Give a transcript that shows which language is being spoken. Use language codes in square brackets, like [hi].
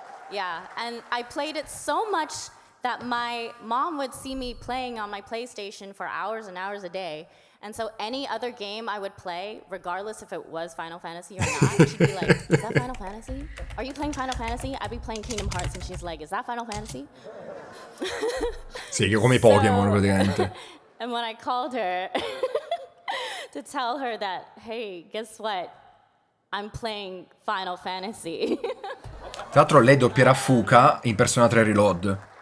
[en] Yeah, and I played it so much that my mom would see me playing on my PlayStation for hours and hours a day. And so any other game I would play, regardless if it was Final Fantasy or not, she'd be like, "Is that Final Fantasy? Are you playing Final Fantasy?" I'd be playing Kingdom Hearts, and she's like, "Is that Final Fantasy?" [it] Sì, che come i Pokémon praticamente. [en] And when I called her to tell her that, hey, guess what? I'm playing Final Fantasy. [it] Tra l'altro lei doppierà Fuka in Persona 3 Reload.